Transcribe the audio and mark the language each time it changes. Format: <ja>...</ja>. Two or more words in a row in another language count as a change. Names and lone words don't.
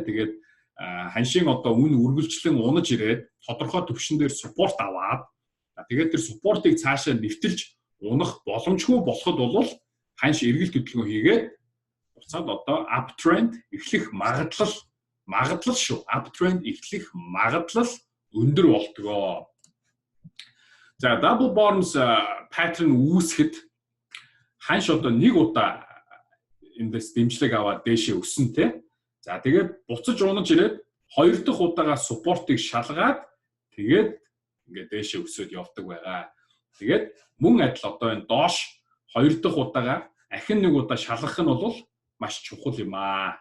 <mn>Тэгээд ханшийн одоо үн үргэлжлэн унаж ирээд тодорхой түвшин дээр support аваад тэгээд тэр support-ыг цаашаа нэвтэлж унах боломжгүй болоход бол ханш эргэлт хөдөлгөөн хийгээд буцаад одоо uptrend эхлэх магадлал шүү. Uptrend эхлэх магадлал өндөр болтгоо. За</mn> <en>double bottoms pattern</en> <mn>үүсгэхэд ханш одоо нэг удаа эндээс дэмжлэг аваад дээшээ өссөн те. За тэгээд буцаж унаж ирээд хоёр дахь удаага supportыг шалгаад тэгээд ингээд дээшээ өсөд явдаг байгаа. Тэгээд мөн адил одоо энэ доош хоёр дахь удаага ахин нэг удаа шалгах нь бол маш чухал юм аа.</mn>